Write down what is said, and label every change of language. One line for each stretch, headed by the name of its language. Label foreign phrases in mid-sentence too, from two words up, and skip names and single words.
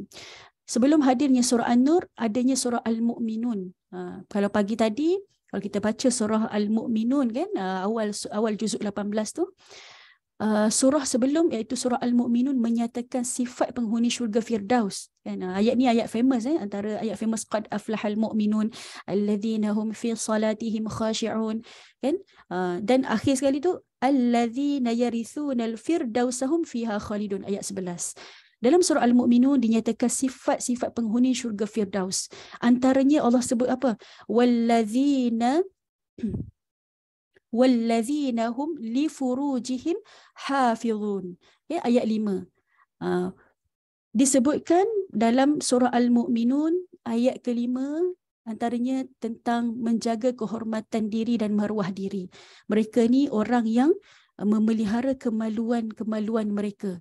Malay: Sebelum hadirnya surah An-Nur, adanya surah Al-Mu'minun. Kalau pagi tadi, kalau kita baca surah Al-Mu'minun, kan, awal juzuk 18 tu, surah sebelum iaitu surah Al-Mu'minun menyatakan sifat penghuni syurga Firdaus. Kan, ayat ni ayat famous, antara ayat famous,
Arabic: qad aflahal mu'minun alladzina hum fi salatihim khashi'un,
Malay: kan, dan akhir sekali tu
Arabic: alladzina yarithunal firdausahum fiha khalidun,
Malay: ayat 11. Dalam surah Al-Mu'minun dinyatakan sifat-sifat penghuni syurga Firdaus. Antaranya Allah sebut apa?
Arabic: Wallazina hum li furujihim hafizun.
Malay: Ya, ayat 5. Disebutkan dalam surah Al-Mu'minun ayat ke-5, antaranya tentang menjaga kehormatan diri dan maruah diri. Mereka ni orang yang memelihara kemaluan mereka.